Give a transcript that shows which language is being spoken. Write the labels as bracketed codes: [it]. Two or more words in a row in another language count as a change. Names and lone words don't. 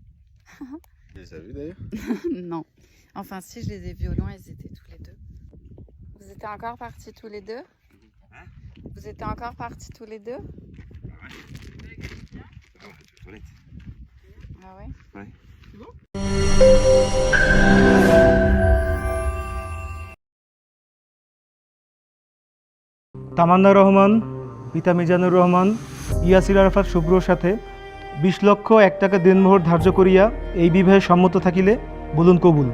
[fr] Tu les as vus d'ailleurs? Non. Enfin, si, je les ai vus au loin, ils étaient tous les deux. Vous étiez encore partis tous les deux? Vous étiez encore partis tous les deux? Ah ouais? Ouais. [bn] তামান্না রহমান, পিতা মিজানুর রহমান, ইয়াসির আরাফাত শুভ্রর সাথে 20,01,000 টাকা দেনমোহর ধার্য করিয়া এই বিবাহে সম্মত থাকিলে বলুন কবুল।